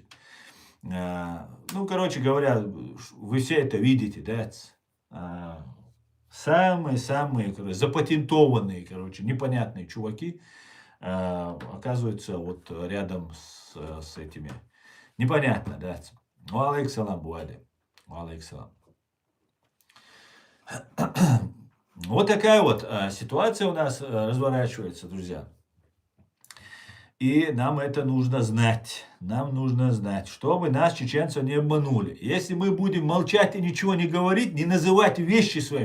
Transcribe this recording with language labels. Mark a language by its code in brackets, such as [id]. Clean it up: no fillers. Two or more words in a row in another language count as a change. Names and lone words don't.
[ru] Ну, короче говоря, вы все это видите, да? Самые-самые, запатентованные, непонятные чуваки оказываются вот рядом с этими. Непонятно, да? [ar] عليك سلام, Буали. عليك سلام. [ru] Вот такая вот ситуация у нас разворачивается, друзья. И нам это нужно знать. Нам нужно знать, чтобы нас, чеченцев, не обманули. Если мы будем молчать и ничего не говорить, не называть вещи свои.